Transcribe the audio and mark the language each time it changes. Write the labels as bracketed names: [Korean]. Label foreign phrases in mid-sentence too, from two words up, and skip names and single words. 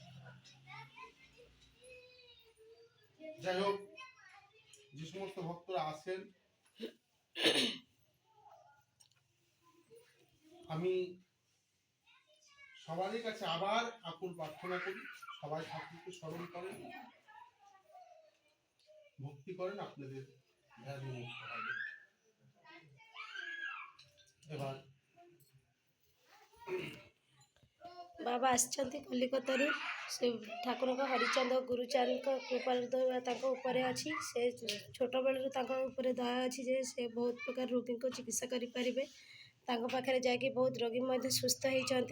[Bangla] যাই হোক, যে সমস্ত ভক্তরা আছেন, আমি সবারই কাছে আবার আকুল প্রার্থনা করি, সবাই ঠাকুরকে স্মরণ করেন, ভক্তি করেন, আপনাদের ব্যাধি মুক্ত হবে। এবার [Odia] ବାବା ଆସିଛନ୍ତି କଲିକତାରୁ। ସେ ଠାକୁରଙ୍କ ହରିଚନ୍ଦ ଗୁରୁଚାନ୍ଦଙ୍କ କୃପାର ଦୟା ତାଙ୍କ ଉପରେ ଅଛି। ସେ ଛୋଟବେଳରୁ ତାଙ୍କ ଉପରେ ଦୟା ଅଛି ଯେ ସେ ବହୁତ ପ୍ରକାର ରୋଗୀଙ୍କୁ ଚିକିତ୍ସା କରିପାରିବେ। ତାଙ୍କ ପାଖରେ ଯାଇକି ବହୁତ ରୋଗୀ ମଧ୍ୟ ସୁସ୍ଥ ହେଇଛନ୍ତି।